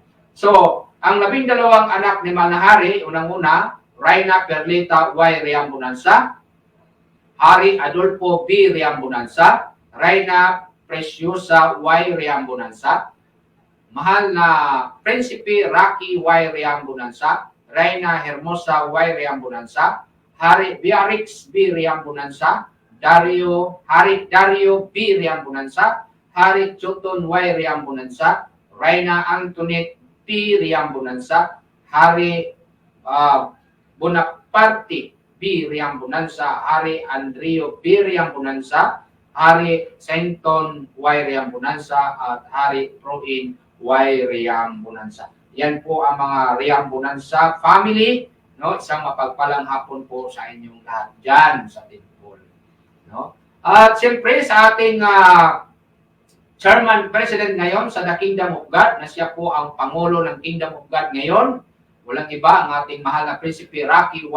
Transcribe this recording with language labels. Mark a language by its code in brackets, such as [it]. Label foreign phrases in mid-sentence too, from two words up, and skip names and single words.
[tl] So, ang 12 anak ni Manahari, unang-una, Reyna Perlita Y. Riambonanza, Hari Adolfo B. Riambonanza, Reyna Preciosa Y. Riambonanza, mahal na Prinsipe Rocky Y. Riambonanza, Reyna Hermosa Y. Riambonanza, Hari Biarix B. Riambonanza, Hari Dario B. Riambonanza, Hari Choton Y. Riambonanza, Reyna Antoinette P. Riambonanza, Hari Bonaparte B. Riambonanza, Hari Andrio B. Riambonanza, Hari Sainton Y. Riambonanza, at Hari Proin Y. Riambonanza. Yan po ang mga Riambonanza family, no? Isang mapagpalang hapon po sa inyong lahat dyan sa temple, no? At siyempre sa ating Chairman President ngayon sa The Kingdom of God, na siya po ang Pangulo ng Kingdom of God ngayon, walang iba ang ating mahal na Prinsipe Rocky Y.